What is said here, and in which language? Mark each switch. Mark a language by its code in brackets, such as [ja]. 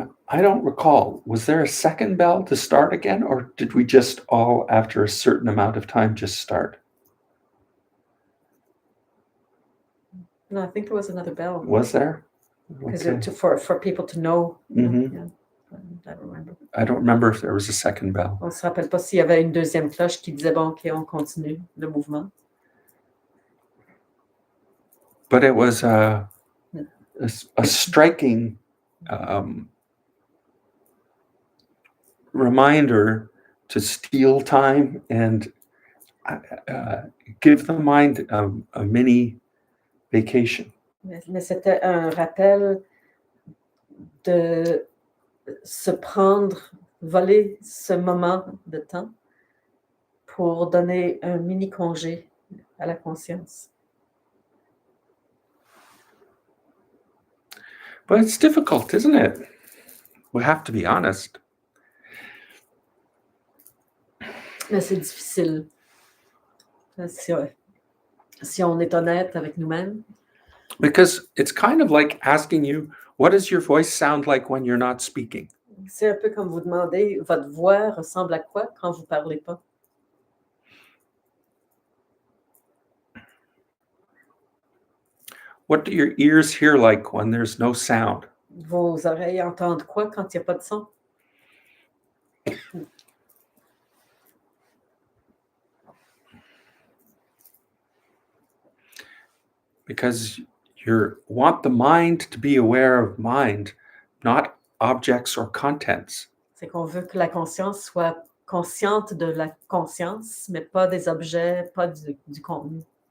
[en] I don't recall, was there a second bell to start again, or did we just all, after a certain amount of time, just start? No, I think there was another bell. Was there? Okay. For people to know. Yeah. I don't remember. I don't remember if there was a second bell. [fr] On ne se rappelle pas s'il y avait une deuxième cloche qui disait, bon, OK, on continue le mouvement. [en] But it was a striking reminder to steal time and give the mind a mini vacation. [fr] Mais c'était un rappel de se prendre, voler ce moment de temps pour donner un mini congé à la conscience. [en] But it's difficult, isn't it? We have to be honest. [fr] Mais c'est difficile. Si on est honnête avec nous-mêmes. [en] Because it's kind of like asking you, what does your voice sound like when you're not speaking? [fr] C'est un peu comme vous demander, votre voix ressemble à quoi quand vous ne parlez pas? [en] What do your ears hear like when there's no sound? [fr] Vos oreilles entendent quoi quand il n'y a pas de son? [en] Because you want the mind to be aware of mind, not objects or contents. [fr] C'est qu'on veut que la conscience soit consciente de la conscience, mais pas des objets, pas du contenu.